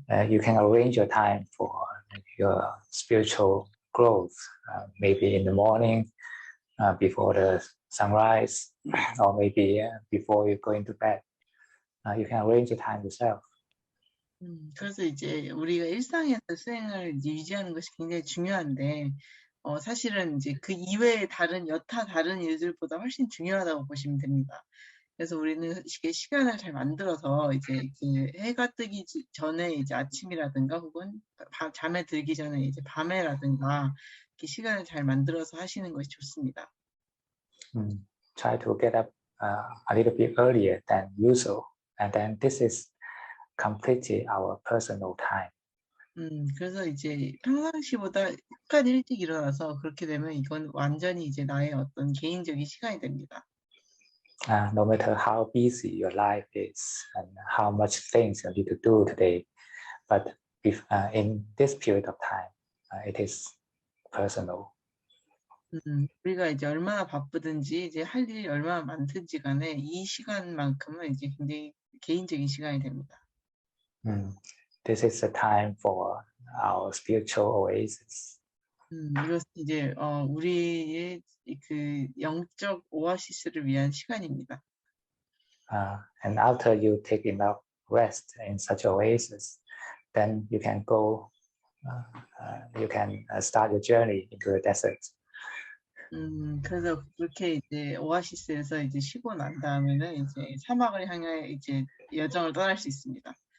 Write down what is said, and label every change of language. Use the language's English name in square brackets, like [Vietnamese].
[English] You can arrange your time for your spiritual growth, maybe in the morning, before the sunrise, or maybe before you go into bed. You can arrange your time yourself. [Korean] 그래서 이제 우리가 일상에서 수행을 유지하는 것이 굉장히 중요한데 사실은 이제 그 이외의 여타 다른 일들보다 훨씬 중요하다고 보시면 됩니다. 그래서 우리는 시간을 잘 만들어서 이제 그 해가 뜨기 전에 이제 아침이라든가 혹은 잠에 들기 전에 이제 밤에라든가 이렇게 시간을 잘 만들어서 하시는 것이 좋습니다. [English] Try to get up a little bit earlier than usual, and then this is completely our personal time. [Korean] 그래서 이제 평상시보다 약간 일찍 일어나서 그렇게 되면 이건 완전히 이제 나의 어떤 개인적인 시간이 됩니다. [English] No matter how busy your life is and how much things you need to do today, but if in this period of time, it is personal. [Korean] 우리가 이제 얼마나 바쁘든지 이제 할 일이 얼마나 많든지 간에 이 시간만큼은 이제 굉장히 개인적인 시간이 됩니다. [English] This is the time for our spiritual oasis. [Korean] 이것은 이제 우리의 그 영적 오아시스를 위한 시간입니다. [English] And after you take enough rest in such oasis, then you can go. You can start your journey into the desert. [Korean] 그래서 그렇게 이제 오아시스에서 이제 쉬고 난 다음에는 이제 사막을 향해 이제 여정을 떠날 수 있습니다.